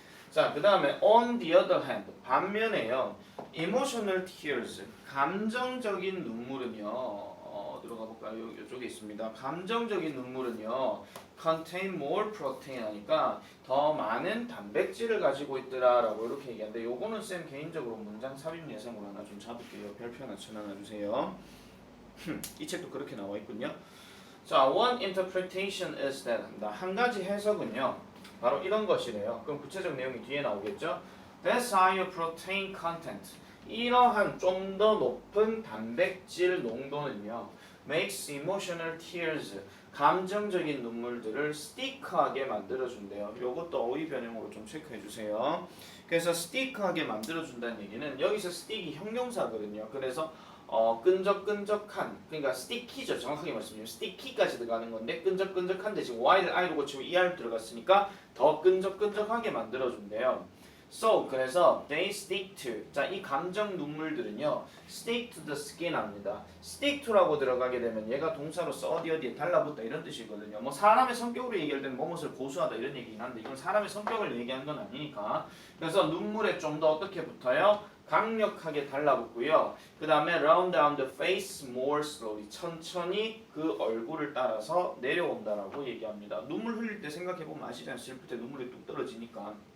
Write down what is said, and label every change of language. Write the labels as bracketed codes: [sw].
[ko] 자, 그 다음에 [en] on the other hand, [ko] 반면에요, [en] emotional tears, [ko] 감정적인 눈물은요, 들어가 볼까요? 이쪽에 있습니다. 감정적인 눈물은요, [en] contain more protein [ko] 하니까 더 많은 단백질을 가지고 있더라라고 이렇게 얘기하는데, 요거는 쌤 개인적으로 문장 삽입 예상으로 하나 좀 잡을게요. 별표 하나 쳐놔 주세요. 이 책도 그렇게 나와 있군요. 자, [en] one interpretation is that [ko] 합니다. 한 가지 해석은요, 바로 이런 것이래요. 그럼 구체적 내용이 뒤에 나오겠죠? [en] That's higher protein content. [ko] 이러한 좀 더 높은 단백질 농도는요, [en] makes emotional tears, [ko] 감정적인 눈물들을 스티크하게 만들어준대요. 요것도 어휘 변형으로 좀 체크해 주세요. 그래서 스티크하게 만들어준다는 얘기는, 여기서 스틱이 형용사거든요. 그래서 끈적끈적한, 그러니까 스티키죠. 정확하게 말씀드리면 스티키까지 들어가는 건데, 끈적끈적한데 지금 y를 i로 고치고 er 들어갔으니까 더 끈적끈적하게 만들어준대요. So, 그래서 [en] they stick to, [ko] 자, 이 감정 눈물들은요 [en] stick to the skin [ko] 합니다. stick to라고 들어가게 되면 얘가 동사로서 어디에 달라붙다, 이런 뜻이거든요. 뭐 사람의 성격으로 얘기할 뭐뭇을 고수하다, 이런 얘기긴 한데, 이건 사람의 성격을 얘기하는 건 아니니까. 그래서 눈물에 좀 더 어떻게 붙어요? 강력하게 달라붙고요. 그 다음에 [en] run down the face more slowly, [ko] 천천히 그 얼굴을 따라서 내려온다라고 얘기합니다. 눈물 흘릴 때 생각해보면 아시잖아요. 슬플 때 눈물이 뚝 떨어지니까.